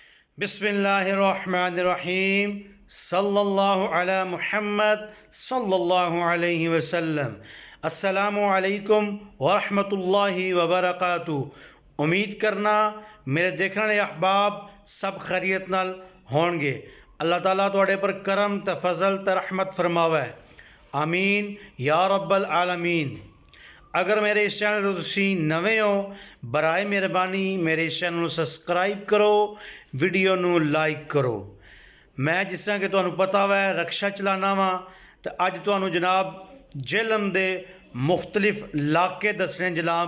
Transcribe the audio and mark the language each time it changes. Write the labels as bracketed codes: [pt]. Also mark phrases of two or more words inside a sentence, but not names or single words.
[ar] بسم الله الرحمن الرحيم صلى الله على محمد صلى الله عليه وسلم. السلام عليكم ورحمة الله وبركاته. [pa] امید کرنا میرے دیکھنے والے احباب سب خیریت نال ہونگے. اللہ تعالی تہاڈے پر کرم تے فضل تے رحمت فرماوے, [ar] آمين يا رب العالمين. [pa] اگر میرے اس چینل تو تسی نوے ہو، برائے مہربانی میرے اس چینل سبسکرائب کرو، ویڈیو نوں لائک کرو. میں جس طرح کہ تہانوں پتہ وے رکشہ چلانا وا، تو اج تہانوں جناب جہلم دے مختلف علاقے دسنے جناب.